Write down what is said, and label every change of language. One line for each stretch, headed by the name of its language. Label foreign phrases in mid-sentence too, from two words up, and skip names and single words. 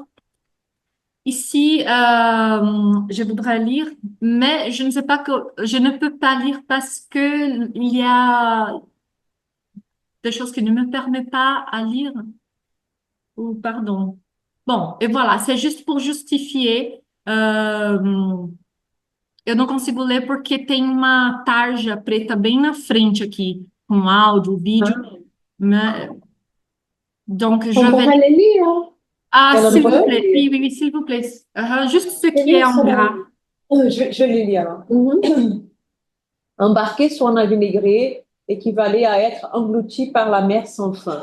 French: Ici, je voudrais lire, mais je ne sais pas que je ne peux pas lire parce que il y a des choses qui ne me permettent pas à lire. Ou pardon. Bon, et voilà, c'est juste pour justifier.
Portuguese: Eu não consigo ler porque tem uma tarja preta bem na frente aqui, com áudio, vídeo.
French: Mais... Donc, je On vais... pourra les lire. Ah, Alors, s'il vous voilà. plaît. Oui, oui, oui, s'il vous plaît. Juste ce qui est en gras. Je les lis alors. Embarqué sur un navire négré équivalait à être englouti par la mer sans fin.